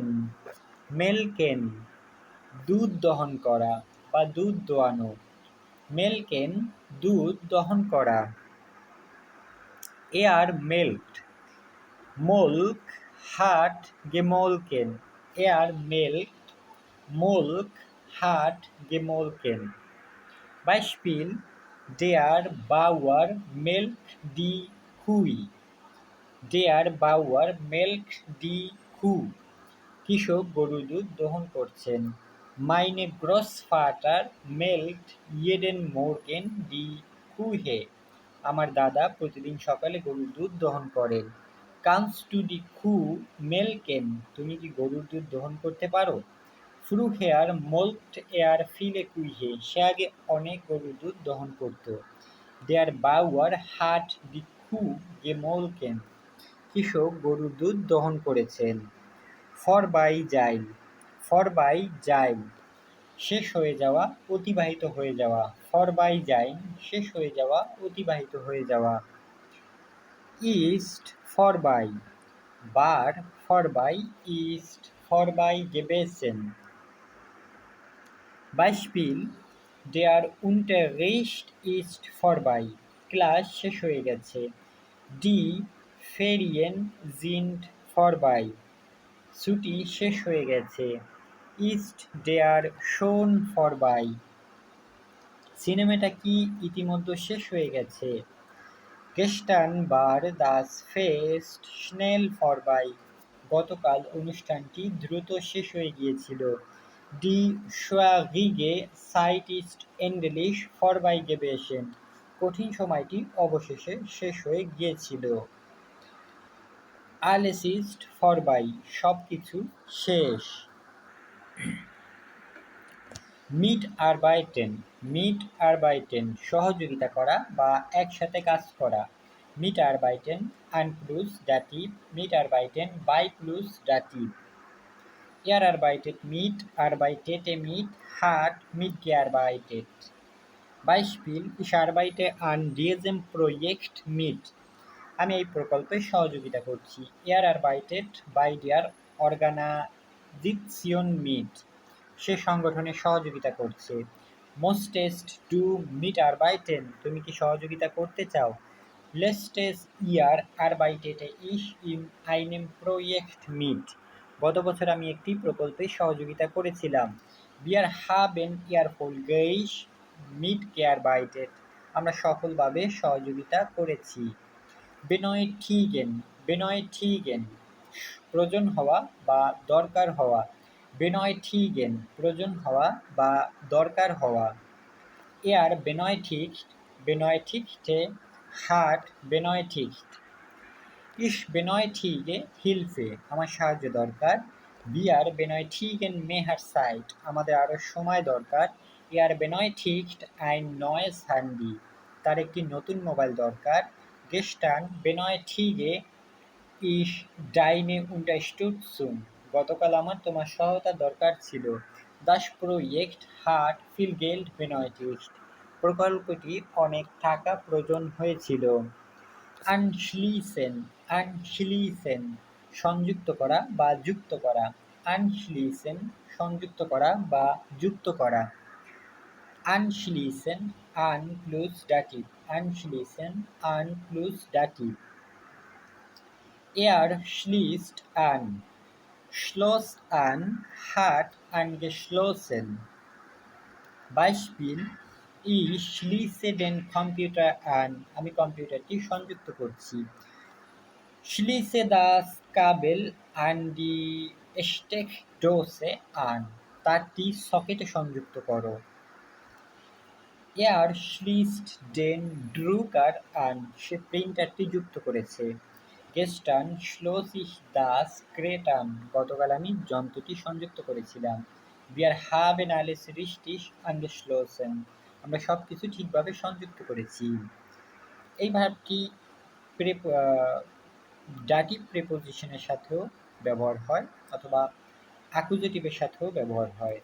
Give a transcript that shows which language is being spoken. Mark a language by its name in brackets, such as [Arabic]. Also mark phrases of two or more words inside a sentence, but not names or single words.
[Bangla] Melken. দুধ দহন করা বা দুধ দোয়ানো। Melken. দুধ দহন করা। [German] Er melkt. Molk hat gemolken. Er melkt. Molk hat gemolken. Beispiel: Der Bauer melkt die Kuh. Der Bauer melkt die Kuh. [Bangla] কৃষক গরুর দুধ দহন করছেন। [German] Meine Großvater melkt jeden Morgen die Kühe. [Bangla] আমার দাদা প্রতিদিন সকালে গরুর দুধ দহন করেন। [German] Kannst du die Kuh melken? [Bangla] তুমি কি গরুর দুধ দহন করতে পারো? [German] Früher molkte er viele Kühe. [Bangla] সে আগে অনেক গরুর দুধ দহন করত। [German] Der Bauer hat die Kuh gemolken. [Bangla] কৃষক গরুর দুধ দহন করেছেন। Vorbeigehen. [German] Vorbeigehen. [Bangla] শেষ হয়ে যাওয়া, অতিবাহিত হয়ে যাওয়া। Vorbeigehen. শেষ হয়ে যাওয়া, অতিবাহিত হয়ে যাওয়া। [German] Ist vorbei. War vorbei, ist vorbei gewesen. Beispiel: Der Unterricht ist vorbei. [Bangla] ক্লাস শেষ হয়ে গেছে। [German] Die Ferien sind vorbei. [Bangla] ছুটি শেষ হয়ে গেছে। [German] Ist der schon vorbei. [Bangla] সিনেমাটা কি ইতিমধ্যে শেষ হয়ে গেছে? [German] Gestern war das Fest schnell vorbei. [Bangla] গতকাল অনুষ্ঠানটি দ্রুত শেষ হয়ে গিয়েছিল। [German] Die schwierige Zeit ist endlich vorbei gewesen. [Bangla] কঠিন সময়টি অবশেষে শেষ হয়ে গিয়েছিল। [German] Alles ist vorbei. [Bangla] সবকিছু শেষ। [German] Mitarbeiten. Mitarbeiten. [Bangla] সহযোগিতা করা বা একসাথে কাজ করা। [German] Mitarbeiten an plus Dativ. Mitarbeiten by plus Dativ. Er arbeitet mit, hat mitgearbeitet. Beispiel: Ich arbeite an diesem Projekt mit. [Bangla] আমি এই প্রকল্পে সহযোগিতা করছি। [German] Er arbeitet bei der Organisation mit. [Bangla] সে সংগঠনে সহযোগিতা করছে। [German] Möchtest du mitarbeiten? [Bangla] তুমি কি সহযোগিতা করতে চাও? [German] Letztes Jahr arbeitete ich in einem Projekt mit. [Bangla] গত বছর আমি একটি প্রকল্পে সহযোগিতা করেছিলাম। [German] Wir haben erfolgreich mitgearbeitet. [Bangla] আমরা সফলভাবে সহযোগিতা করেছি। benötigen প্রয়োজন হওয়া বা দরকার হওয়া। benötigen প্রয়োজন হওয়া বা দরকার হওয়া। [German] Er benötigte hat benötigt. Ich benötige Hilfe. [Bangla] আমার সাহায্য দরকার। [German] Wir benötigen mehr Zeit. [Bangla] আমাদের আরো সময় দরকার। [German] Er benötigt ein neues Handy. [Bangla] তার একটি নতুন মোবাইল দরকার। [German] Gestern benötige ich deine Unterstützung. [Bangla] গতকাল আমার তোমার সহায়তা দরকার ছিল। [German] Das Projekt hat viel Geld benötigt. [Bangla] প্রকল্পটি অনেক টাকা প্রয়োজন হয়েছিল। Anschließen সংযুক্ত করা বা যুক্ত করা। Anschließen সংযুক্ত করা বা যুক্ত করা। [German] Anschließen an plus dativ. Anschließen an plus dativ. Er schließt an. Schloss an, hat angeschlossen. Beispiel: Ich schließe den Computer an. [Bangla] আমি কম্পিউটারটি সংযুক্ত করছি। [German] Schließe das Kabel an die Steckdose an. [Bangla] তারটি সকেটে সংযুক্ত করো। [German] Er schließt den Drucker an. [Bangla] সে প্রিন্টারটি যুক্ত করেছে। [German] Gestern schloss ich das Gerät an. [Bangla] গতকাল আমি যন্ত্রটি সংযুক্ত করেছিলাম। [German] Wir haben alles richtig angeschlossen. [Bangla] আমরা সবকিছু ঠিকভাবে সংযুক্ত করেছি। এই ভার্বটি ডাটিভ প্রিপোজিশনের সাথেও ব্যবহার হয় অথবা অ্যাকুজেটিভের সাথেও ব্যবহার হয়।